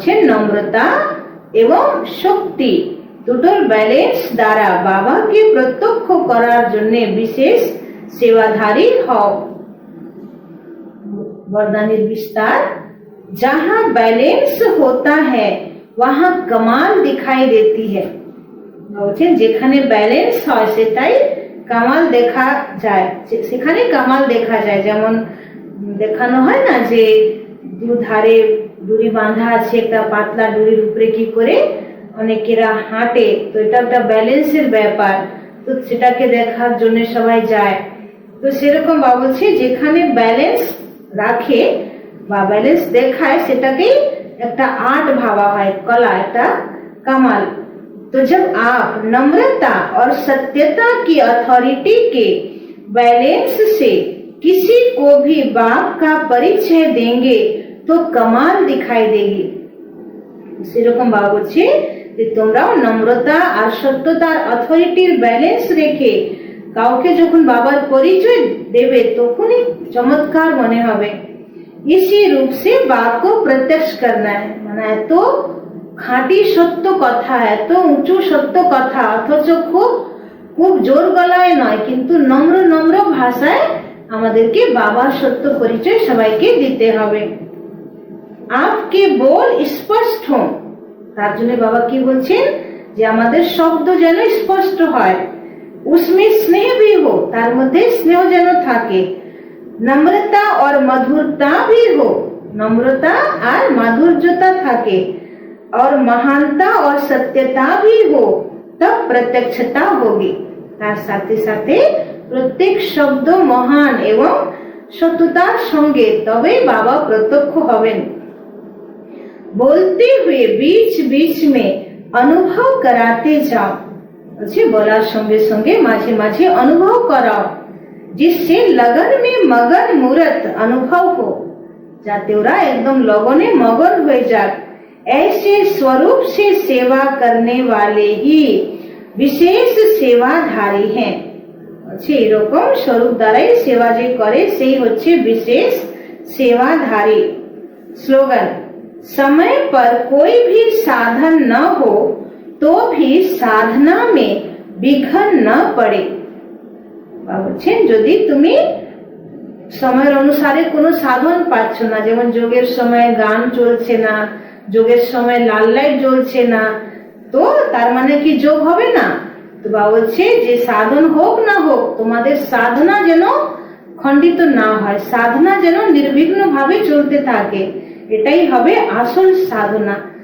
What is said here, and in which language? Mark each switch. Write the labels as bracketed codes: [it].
[bn] নম্রতা এবং শক্তি দুটোর ব্যালেন্স দ্বারা বাবাকে প্রত্যক্ষ করার জন্য বিশেষ সেবাধারী হও। [hi] वरदानी विस्तार, जहाँ बैलेंस होता है वहाँ कमाल दिखाई देती है। [bn] যেখানে ব্যালেন্স হয় সেটাই কামাল দেখা যায়, সেখানে কামাল দেখা যায়। যেমন দেখানো হয় না যে দুধারে দড়ি বাঁধা আছে, একটা পাতলা দড়ির উপরে কি করে অনেকেরা হাঁটে, তো এটা একটা ব্যালেন্সের ব্যাপার, তো সেটাকে দেখার জন্য সবাই যায়। তো সেরকম বাবা বলছে যেখানে ব্যালেন্স রাখে বা ব্যালেন্স দেখায় সেটাকেই একটা [hi] आर्ट भावा है, कला, [bn] একটা कमाल। [hi] तो जब आप नम्रता और सत्यता की अथॉरिटी के बैलेंस से किसी को भी बाप का परिचय देंगे तो कमाल दिखाई देगी। [bn] সেরকম বাবা বলছে যে তোমরাও নম্রতা আর সত্যতার অথরিটির ব্যালেন্স রেখে কাউকে যখন বাবার পরিচয় দেবে তখনই চমৎকার মনে হবে। [hi] इसी रूप से बाप को प्रत्यक्ष करना है, [bn] মানে এত খাঁটি সত্য কথা, এত উঁচু সত্য কথা, অথচ খুব জোর গলায় নয়, কিন্তু নম্র নম্র ভাষায় আমাদেরকে বাবার সত্য পরিচয় সবাইকে দিতে হবে। [hi] आपके बोल स्पष्ट हो, [bn] তার জন্য বাবা কি বলছেন যে আমাদের শব্দ যেন স্পষ্ট হয়। [hi] उसमें स्नेह भी हो, [bn] তার মধ্যে স্নেহ যেন থাকে। [hi] नम्रता और मधुरता भी हो, [bn] নম্রতা আর মাধুর্যতা থাকে। [hi] और महानता और सत्यता भी हो, तब प्रत्यक्षता होगी। [bn] তার সাথে সাথে প্রত্যেক শব্দ মহান এবং সত্যতার সঙ্গে, তবে বাবা প্রত্যক্ষ হবেন। [hi] बोलते हुए बीच बीच में अनुभव कराते जाओ, [bn] বলার সঙ্গে সঙ্গে মাঝে মাঝে অনুভব [hi] कराओ, जिससे लगन में मगन मूर्त अनुभव हो, [bn] যাতে ওরা একদম লগনে মগন হয়ে যাক। [hi] ऐसे स्वरूप से सेवा करने वाले ही विशेष सेवाधारी हैं, [bn] এরকম স্বরূপ দ্বারাই সেবা যে করে সেই হচ্ছে বিশেষ सेवाधारी। [hi] स्लोगन, समय पर कोई भी साधन न हो तो भी साधना में विघ्न न पड़े। [bn] বলছেন যদি তুমি সময়ের অনুসারে কোনো সাধন পাচ্ছ না, যেমন যোগের সময় গান চলছে না, যোগের সময় লাল লাইট জ্বলছে না, তো তার মানে কি যোগ হবে না? তো বাবা বলছে যে সাধন হোক না হোক তোমাদের সাধনা যেন খণ্ডিত না হয়, সাধনা যেন নির্বিঘ্ন ভাবে চলতে থাকে, এটাই হবে আসল সাধনা।